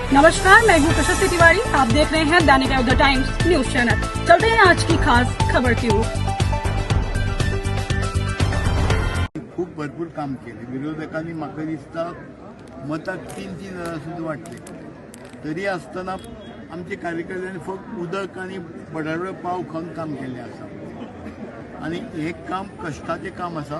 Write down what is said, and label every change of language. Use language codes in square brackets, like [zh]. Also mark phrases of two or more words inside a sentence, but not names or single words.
[hi] नमस्कार, मैं हूँ प्रशस्ति तिवारी। आप देख रहे हैं दैनिक द टाइम्स न्यूज चैनल। चलते हैं आज की खास खबर की ओर। [kok] खूप भरपूर काम केले। विरोधकांनी म्हाका दिसता मतां 3-3 हजार सुद्धा वाटले, तरी आसतना आमचे कार्यकर्त्यांनी फक्त उदक आणि बटाटे पाव खाऊन काम केले आसा आणि हे काम कष्टाचे काम आसा।